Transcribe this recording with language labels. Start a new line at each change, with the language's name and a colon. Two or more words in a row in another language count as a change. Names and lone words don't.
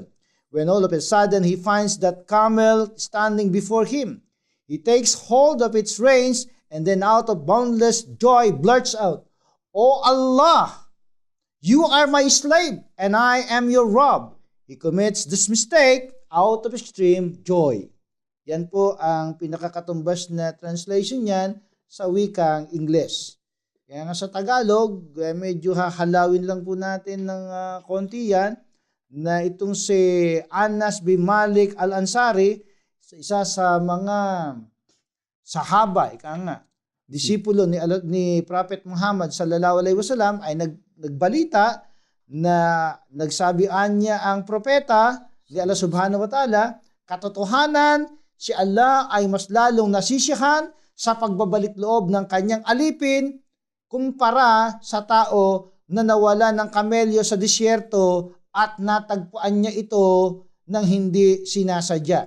English: When all of a sudden he finds that camel standing before him, he takes hold of its reins and then out of boundless joy blurts out, 'O Allah, you are my slave and I am your Rabb.' He commits this mistake out of extreme joy."
Filipino: Yan po ang pinakakatumbas na translation niyan sa wikang Ingles. Kaya nga sa Tagalog, medyo hahalawin lang po natin ng konti yan, na itong si Anas bin Malik al-Ansari, isa sa mga sahaba, disipulo ni Prophet Muhammad
Arabic: sallallahu alaihi wasallam,
Filipino: ay nagbalita na nagsabihan niya ang propeta ni Allah
Arabic: subhanahu wa ta'ala,
Filipino: katotohanan, si Allah ay mas lalong nasisiyahan sa pagbabalik loob ng kanyang alipin kumpara sa tao na nawala ng kamelyo sa disyerto at natagpuan niya ito nang hindi sinasadya.